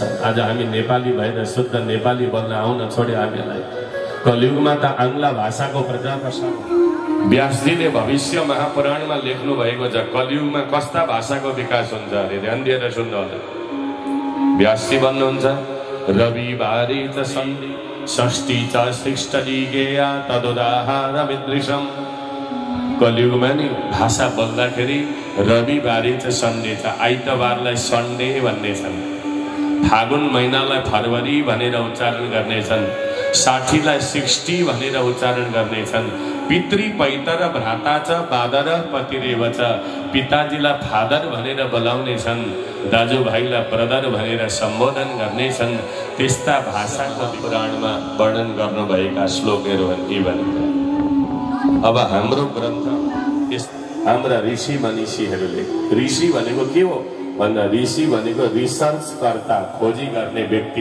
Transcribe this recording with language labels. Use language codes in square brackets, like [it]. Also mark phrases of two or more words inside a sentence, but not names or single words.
[ne] आज हामी नेपाली भएर शुद्ध नेपाली बोल्न आउन छोड्यो हामीलाई। कलियुगमा त आङ्ग्ला भाषाको प्रचार प्रसार। व्यासजीले भविष्य महापुराणमा लेख्नु भएको छ कलियुगमा कस्ता भाषाको विकास हुन्छ अरे, ध्यान दिएर सुन्नु होला। व्यासजी भन्नुहुन्छ [sa] रविवारे च सन्धि षष्ठी च शिष्टजी गेया तदुदाहारमिदृशम्। [ne] कलियुगमा नि भाषा बोल्दाखेरि [sa] रविवारे च [ne] सन्डे छ, आइतबारलाई सन्डे भन्ने छन्, फागुन महिनालाई फरवरी भनेर उच्चारण गर्नेछन्, 60लाई 60 भनेर उच्चारण गर्नेछन्। [sa] पितृ पैतर भ्राता च बादर पतिरेव च, [ne] पिताजीलाई फादर भनेर बोलाउनेछन्, दाजुभाइलाई ब्रदर भनेर सम्बोधन गर्नेछन्। त्यस्ता भाषाको पुराणमा वर्णन गर्नुभएका श्लोकहरू यी भनेर। अब हाम्रो ग्रन्थ हाम्रा ऋषि मनीषीहरूले, ऋषि भनेको के हो भन्दा ऋषि भनेको रिसर्च कर्ता, खोजी गर्ने व्यक्ति।